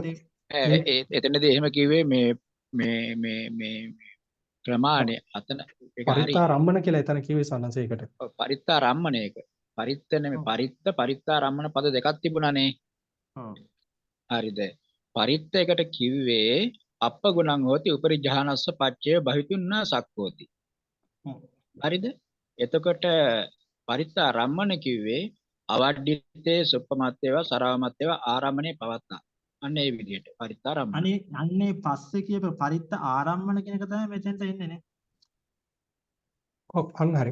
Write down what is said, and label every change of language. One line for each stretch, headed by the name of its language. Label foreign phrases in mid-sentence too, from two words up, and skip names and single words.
Sinhala: එතනදී එහෙම කිව්වේ මේ ප්‍රමාණය අතන ඒක හරි. පරිත්තාරම්මන කියලා එතන කිව්වේ සන්නස ඒකට. පරිත්තාරම්මණයක පරිත්ත නෙමෙයි පරිත්තාරම්මන පද දෙකක් තිබුණානේ. ඔව්. හරිද? පරිත්ත එකට කිව්වේ
Pali: අප්පගුණං හෝති උපරි ජහනස්ස පච්චය බහිතුන්න සක්කෝති.
Sinhala: හරිද? එතකොට පරිත්තාරම්මන කිව්වේ
Pali: අවඩ්ඩිතේ සුප්පමත්තේව සරාමත්තේව ආරම්මනේ පවත්තා.
Sinhala: අන්න ඒ විදිහට පරිත්තාරම්මන. අන්නේ පස්සේ කියපු පරිත්ත ආරම්මන කියන එක තමයි මෙතෙන්ට එන්නේ නේ. ඔව් අන්න හරි.